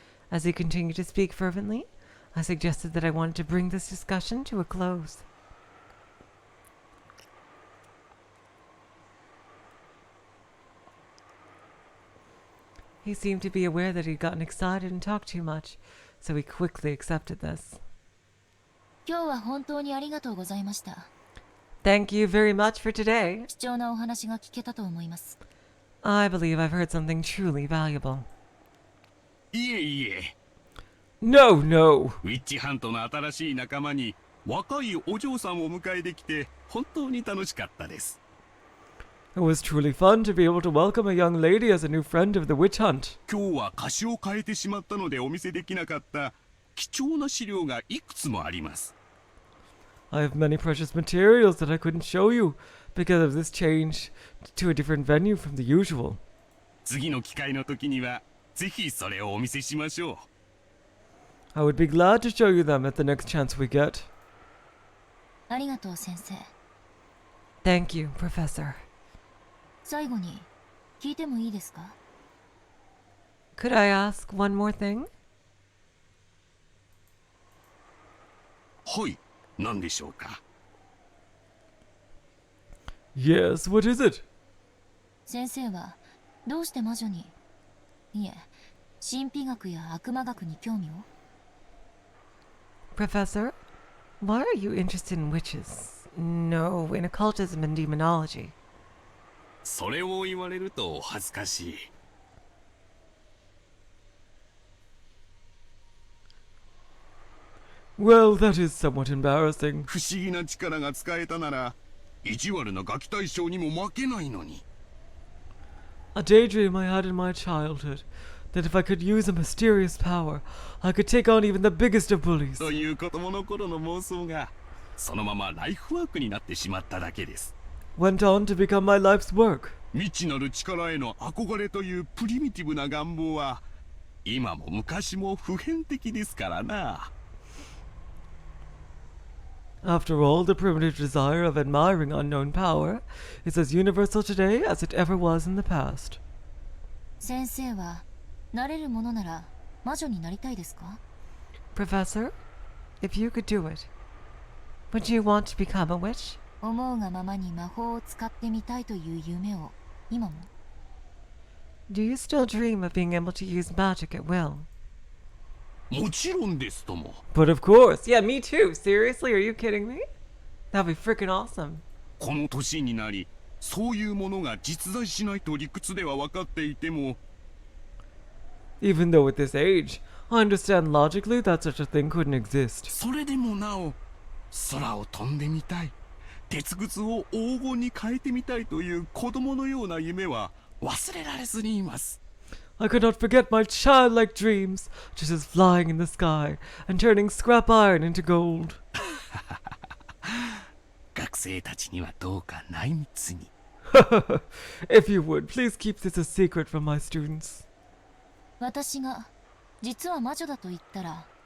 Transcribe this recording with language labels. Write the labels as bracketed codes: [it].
[en] As he continued to speak fervently, I suggested that I wanted to bring this discussion to a close. He seemed to be aware that he'd gotten excited and talked too much, so he quickly accepted this. [ja] 今日は本当にありがとうございました。 [en] Thank you very much for today. [ja] 貴重なお話が聞けたと思います。 [en] I believe I've heard something truly valuable. [ja] いえいえ。 [en] No, no. [ja] ウィッチハントの新しい仲間に若いお嬢さんを迎えできて本当に楽しかったです。 [en] It was truly fun to be able to welcome a young lady as a new friend of the witch hunt. [ja] 今日は歌詞を変えてしまったのでお見せできなかった貴重な資料がいくつもあります。 [en] I have many precious materials that I couldn't show you because of this change to a different venue from the usual. [ja] 次の機会の時にはぜひそれをお見せしましょう。 [en] I would be glad to show you them at the next chance we get. [ja] ありがとう先生。 [en] Thank you, Professor. [ja] 最後に聞いてもいいですか？ [en] Could I ask one more thing? [ja] はい、何でしょうか。 [en] Yes, what is it? [ja] 先生はどうして魔女に、いえ、神秘学や悪魔学に興味を？ [en] Professor, why are you interested in witches? No, in occultism and demonology. [ja] それを言われると恥ずかしい。 [en] Well, that is somewhat embarrassing. [ja] 不思議な力が使えたなら意地悪なガキ大将にも負けないのに。 [en] A daydream I had in my childhood, that if I could use a mysterious power, I could take on even the biggest of bullies. [ja] という子供の頃の妄想がそのままライフワークになってしまっただけです。 [en] Went on to become my life's work. [ja] 未知なる力への憧れというプリミティブな願望は今も昔も普遍的ですからな。 [en] After all, the primitive desire of admiring unknown power is as universal today as it ever was in the past. [ja] 先生はなれるものなら魔女になりたいですか？ [en] Professor, if you could do it, would you want to become a witch? [ja] 思うがままに魔法を使ってみたいという夢を今も？ [en] Do you still dream of being able to use magic at will? [ja] もちろんですとも。 [en] But of course. Yeah, me too. Seriously, are you kidding me? That'd be freaking awesome. [ja] この年になりそういうものが実在しないと理屈では分かっていても [en] Even though at this age, I understand logically that such a thing couldn't exist. [ja] それでもなお空を飛んでみたい、鉄靴を黄金に変えてみたいという子供のような夢は忘れられずにいます。 [en] I could not forget my childlike dreams, just as flying in the sky and turning scrap iron into gold. [ja] 学生たちにはどうか内密に。 [en] If you would, please keep this a secret from my students. [ja] 私が実は魔女だと言ったら